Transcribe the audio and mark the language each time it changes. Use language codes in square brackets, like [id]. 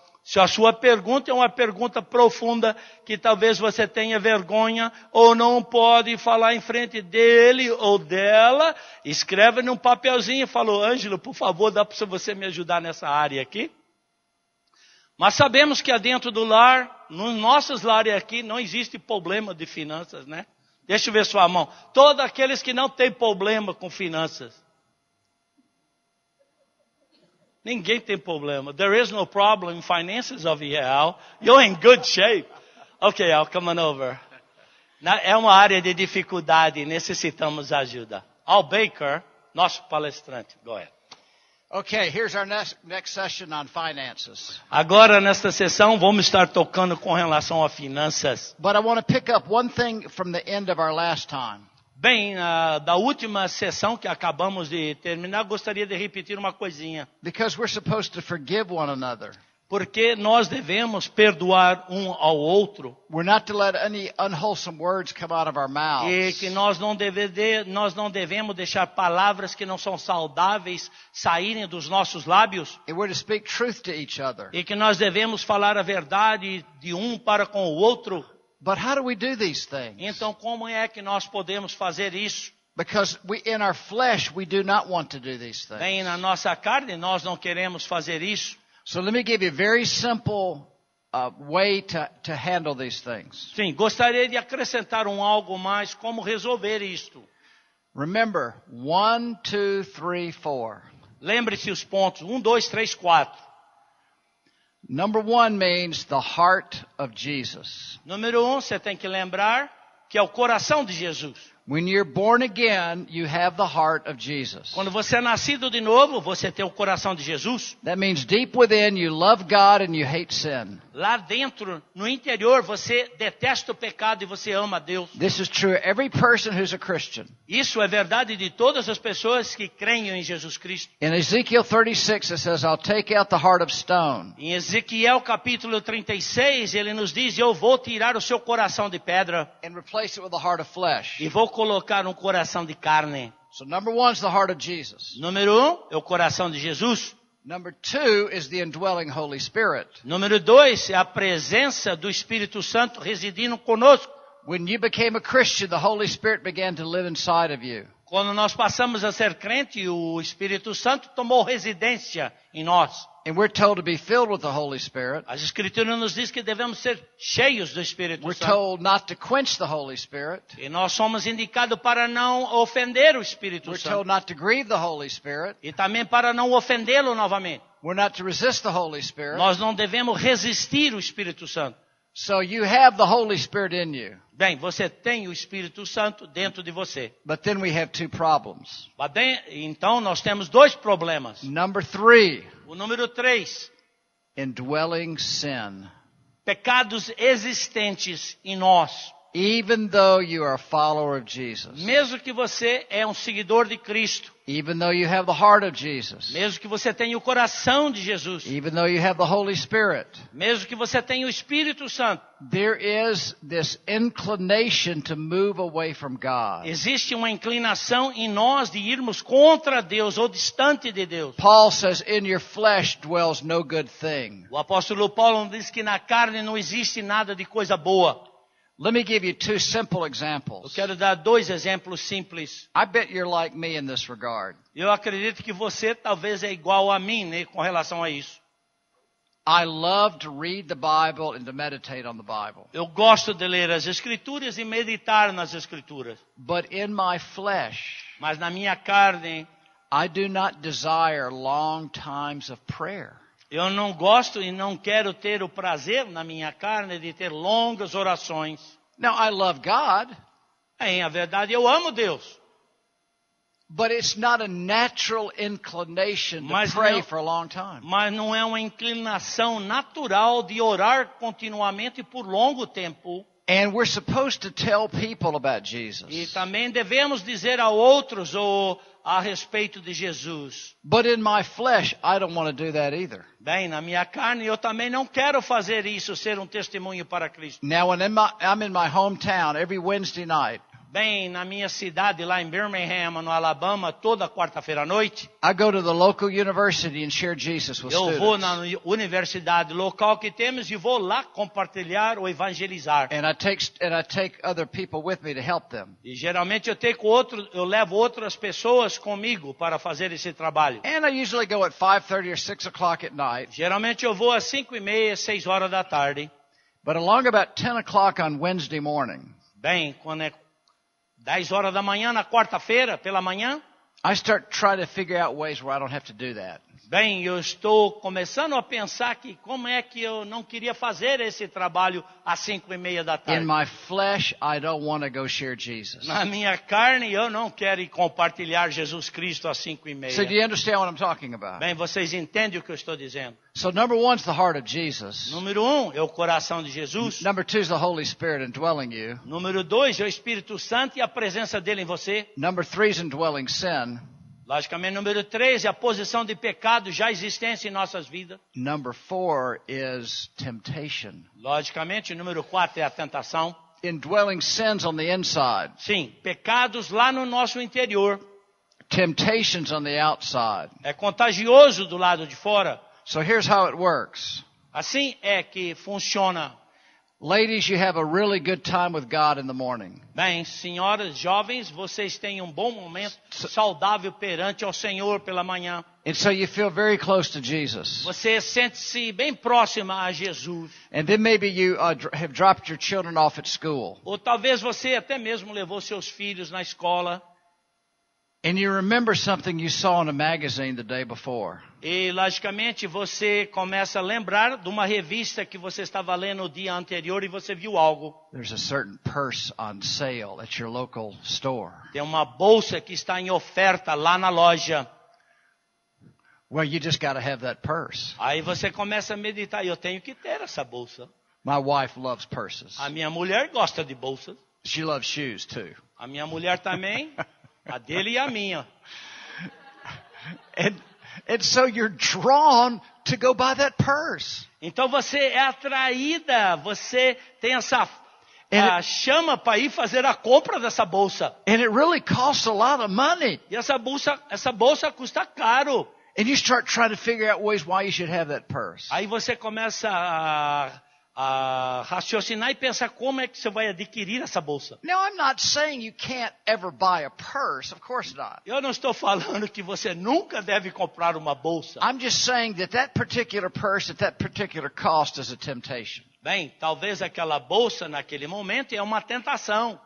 [pt] Se a sua pergunta é uma pergunta profunda que talvez você tenha vergonha ou não pode falar em frente dele ou dela, escreve num papelzinho e fala, Ângelo, por favor, dá para você me ajudar nessa área aqui? Mas sabemos que dentro do lar, nos nossos lares aqui, não existe problema de finanças, né? Deixa eu ver sua mão. Todos aqueles que não têm problema com finanças. Ninguém tem problema. [en] There is no problem in finances of Israel. You're in good shape. Okay, I'll come on over. [pt] É uma área de dificuldade e necessitamos ajuda. Al Baker, nosso palestrante. [en] Go ahead. Okay, here's our next session on finances. [pt] Agora, nesta sessão, vamos estar tocando com relação a finanças. [en] But I want to pick up one thing from the end of our last time. [pt] Bem, da última sessão que acabamos de terminar, gostaria de repetir uma coisinha. [en] Because we're supposed to forgive one another. [pt] Porque nós devemos perdoar um ao outro. [en] We're not to let any unwholesome words come out of our mouths. [pt] E que nós não devemos deixar palavras que não são saudáveis saírem dos nossos lábios. [en] And we're to speak truth to each other. [pt] E que nós devemos falar a verdade de um para com o outro. [en] But how do we do these things? [pt] Então, como é que nós podemos fazer isso? [en] Because in our flesh we do not want to do these things. [pt] Bem, na nossa carne nós não queremos fazer isso. [en] So let me give you a very simple way to handle these things. [pt] Sim, gostaria de acrescentar algo mais como resolver isto. [en] Remember, 1, 2, 3, 4. [pt] Lembre-se os pontos 1, 2, 3, 4. [en] Number 1 means the heart of Jesus. [pt] Número 1, você tem que lembrar que é o coração de Jesus. [en] When you're born again, you have the heart of Jesus. [pt] Quando você é nascido de novo, você tem o coração de Jesus. [en] That means deep within you love God and you hate sin. [pt] Lá dentro, no interior, você detesta o pecado e você ama Deus. [en] This is true of every person who's a Christian. [pt] Isso é verdade de todas as pessoas que creem em Jesus Cristo. [en] In Ezekiel 36 it says, I'll take out the heart of stone. [pt] Em Ezequiel capítulo 36, ele nos diz, eu vou tirar o seu coração de pedra [en] And replace it with a heart of flesh. [pt] e vou colocar um coração de carne. [en] So number 1 is the heart of Jesus. [pt] Número 1 é o coração de Jesus. [en] Number 2 is the indwelling Holy Spirit. [pt] Número 2 é a presença do Espírito Santo residindo conosco. [en] When you became a Christian, the Holy Spirit began to live inside of you. [pt] Quando nós passamos a ser crente, o Espírito Santo tomou residência em nós. [en] And we're told to be filled with the Holy Spirit. [pt] As Escrituras nos diz que devemos ser cheios do Espírito [en] We're [pt] Santo. [en] told not to quench the Holy Spirit. [pt] E nós somos indicados para não ofender o Espírito [en] We're [pt] Santo. [en] told not to grieve the Holy Spirit. [pt] E também para não ofendê-lo novamente. [en] We're not to resist the Holy Spirit. [pt] Nós não devemos resistir o Espírito Santo. [en] So you have the Holy Spirit in you. [pt] Bem, você tem o Espírito Santo dentro de você. [en] But then we have 2 problems. [pt] Então nós temos 2 problemas. [en] Number 3, [pt] O número 3, [en] indwelling sin. [pt] pecados existentes em nós. [en] Even though you are a follower of Jesus. [pt] Mesmo que você é um seguidor de Cristo. [en] Even though you have the heart of Jesus. [pt] Mesmo que você tenha o coração de Jesus. [en] Even though you have the Holy Spirit. [pt] Mesmo que você tenha o Espírito Santo. [en] There is this inclination to move away from God. [pt] Existe uma inclinação em nós de irmos contra Deus ou distante de Deus. [en] Paul says, in your flesh dwells no good thing. [pt] O apóstolo Paulo diz que na carne não existe nada de coisa boa. [en] Let me give you 2 simple [pt] Eu [en] examples. [pt] quero dar 2 exemplos simples. [en] I bet you're like me in this regard. [pt] Eu acredito que você talvez é igual a mim, né, com relação a isso. [en] I love to read the Bible and to meditate on the Bible. [pt] Eu gosto de ler as Escrituras e meditar nas Escrituras. [en] But in my flesh, [pt] Mas na minha carne, [en] I do not desire long times of prayer. [pt] eu não gosto e não quero ter o prazer na minha carne de ter longas orações. [en] Now, I love God, [pt] Em a verdade, eu amo Deus. [en] but it's not a natural inclination to [pt] Mas [en] pray [pt] não- [en] for a long time. [pt] Mas não é uma inclinação natural de orar continuamente por longo tempo. [en] And we're supposed to tell people about Jesus. [pt] E também devemos dizer a outros a respeito de Jesus. [en] But in my flesh, I don't want to do that either. [pt] Bem, na minha carne eu também não quero fazer isso, ser um testemunho para Cristo. [en] Now, when I'm in my hometown every Wednesday night, [pt] Bem, na minha cidade, lá em Birmingham, no Alabama, toda quarta-feira à noite, [en] I go to the local university and share Jesus with [pt] eu vou na [en] students. [pt] universidade local que temos e vou lá compartilhar ou evangelizar. [en] And I take other people with me to help them. [pt] E geralmente eu levo outras pessoas comigo para fazer esse trabalho. [en] And I usually go at 5:30 or 6 o'clock at night. [pt] Geralmente eu vou às 5:30, 6 horas da tarde. [en] But along about 10 o'clock on Wednesday morning, [pt] Bem, quando é 10 horas da manhã, na quarta-feira, pela manhã, [en] I start trying to figure out ways where I don't have to do that. [pt] bem, eu estou começando a pensar que como é que eu não queria fazer esse trabalho às 5:30 da tarde. [en] In my flesh, I don't want to go share Jesus. [pt] Na minha carne, eu não quero ir compartilhar Jesus Cristo às 5:30. [en] So do you understand what I'm talking about? [pt] Bem, vocês entendem o que eu estou dizendo. [en] So number 1 is the heart of Jesus. [pt] Número 1 é o coração de Jesus. [en] Number 2 is the Holy Spirit indwelling you. [pt] Número 2 é o Espírito Santo e a presença dele em você. [en] Number 3 is indwelling sin. [pt] Logicamente, número 3 é a posição de pecado já existente em nossas vidas. [en] Number 4 is temptation. [pt] Logicamente, número 4 é a tentação. [en] Indwelling sins on the inside. [pt] Sim, pecados lá no nosso interior. [en] Temptations on the outside. [pt] É contagioso do lado de fora. [en] So here's how it works. [pt] Assim é que funciona. [en] Ladies, you have a really good time with God in the morning. [pt] Bem, senhoras jovens, vocês têm um bom momento saudável perante ao Senhor pela manhã. [en] And so you feel very close to Jesus. [pt] Você sente-se bem próxima a Jesus. [en] And then maybe you have dropped your children off at school. [pt] Ou talvez você até mesmo levou seus filhos na escola. [en] And you remember something you saw in a magazine the day before. [pt] E, logicamente, você começa a lembrar de uma revista que você estava lendo no dia anterior e você viu algo. [en] There's a certain purse on sale at your local store. [pt] Tem uma bolsa que está em oferta lá na loja. [en] Well, you just got to have that purse. [pt] Aí você começa a meditar, eu tenho que ter essa bolsa. [en] My wife loves purses. [pt] A minha mulher gosta de bolsas. [en] She loves shoes too. [pt] A minha mulher também, a dele e a minha. [en] And so you're drawn to go buy that purse. [pt] Então você é atraída, você tem essa chama para ir fazer a compra dessa bolsa. [en] And it really costs a lot of money. [pt] E essa bolsa custa caro. [en] And you start trying to figure out ways why you should have that purse. [pt] Aí você começa a raciocinar e pensar como é que você vai adquirir essa bolsa. [en] Now, I'm not saying you can't ever buy a purse. Of course not. [pt] Eu não estou falando que você nunca deve comprar uma bolsa. [en] I'm just saying that particular purse at that particular cost is a temptation. [pt] Bem, talvez aquela bolsa naquele momento é uma tentação.